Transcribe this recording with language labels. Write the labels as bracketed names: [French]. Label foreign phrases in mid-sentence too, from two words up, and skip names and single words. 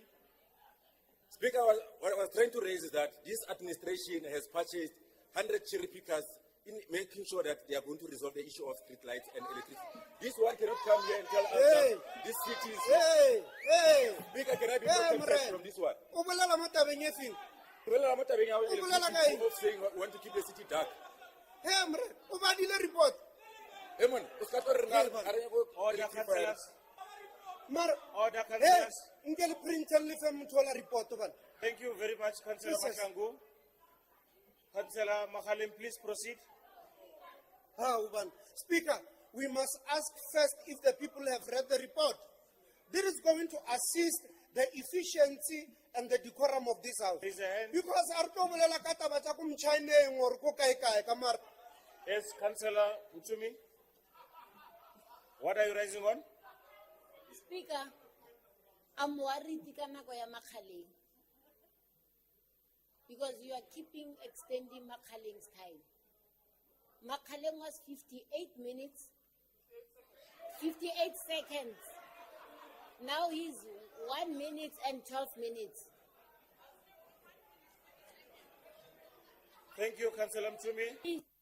[English] Speaker, what I was trying to raise is that this administration has purchased 100 cherry pickers in making sure that they are going to resolve the issue of street lights and electricity. This one cannot come here and tell us that this city is... Speaker, can I be protected from this one? Well, I'm not having our [Northern Sotho] O bolela ka eng? [English] of saying we want to keep the city dark. [Northern Sotho] Hey, mre, o badile report. [English] Hey, man, [Northern Sotho] o ska tlo re na- [English] Hey, man. [Northern Sotho] a re go [English] Order, electrify. councillors. [Northern Sotho] Mare, [English] Order, hey, councillors. [Northern Sotho] nke le printer le fe motho ola report bana. [English] Thank you very much, Councillor Jesus. Mashangu. Councillor Makhalim, please proceed. Speaker, we must ask first if the people have read the report. This is going to assist the efficiency and the decorum of this house. Because our [Northern Sotho] bolela ka taba tsa ko mchineng or ko kae kae ka mara. [English] Yes, Councillor Mutumi. What are you raising on? Speaker, I'm worried [Northern Sotho] ka nako ya [English] Makhaleng. Because you are extending Makhaleng's time. Makhaleng was 58 minutes, 58 seconds. Now he's 1 minute and 12 minutes. Thank you, Councillor Mutumi.